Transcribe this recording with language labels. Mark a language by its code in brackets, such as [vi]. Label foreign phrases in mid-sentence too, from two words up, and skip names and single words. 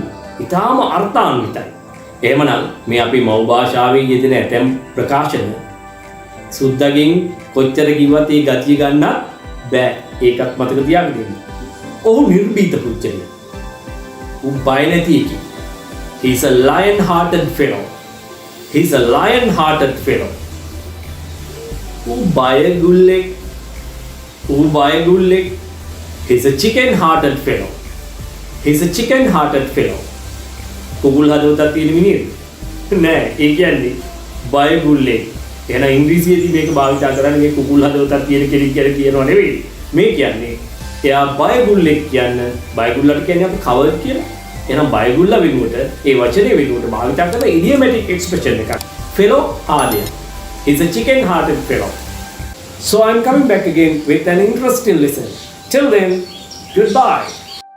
[si] ඉතාම අර්ථාන්විතයි. එහෙමනම් මේ අපි මව් භාෂාවේ යෙදෙන ඇතැම් ප්‍රකාශන සුද්දගෙන් කොච්චර කිව්වත් ඒ ගතිය ගන්න බෑ. ඒකත් මතක තියාගන්න. ඔහු නිර්භීත පුච්චලිය. ඌ බය නැති එකෙක්. [en] He's a lion-hearted fellow. He's a lion-hearted fellow. [si] ඌ බයගුල්ලෙක්. ඌ බයගුල්ලෙක්. [en] He's a chicken-hearted fellow. He's a chicken-hearted fellow. [si] කුකුල් හදවතක් තියෙන මිනිහෙක්. නෑ, ඒ කියන්නේ බයගුල්ලෙක්. එහෙනම් ඉංග්‍රීසියේදී මේක භාවිත කරන්නේ මේ කුකුල් හදවතක් තියෙන කෙනෙක් කියලා කියනවා නෙවෙයි. මේ කියන්නේ එයා බයගුල්ලෙක් කියන්නේ බයගුල්ලට කියන්නේ අපි කවර්ඩ් කියලා. එහෙනම් බයගුල්ලා වෙනුවට ඒ වචනේ වෙනුවට භාවිත කරන [en] idiomatic expression [si] එකක්. fellow ආදිය. [en] He's a chicken-hearted fellow. So I'm coming back again with an interesting lesson. Till then, goodbye.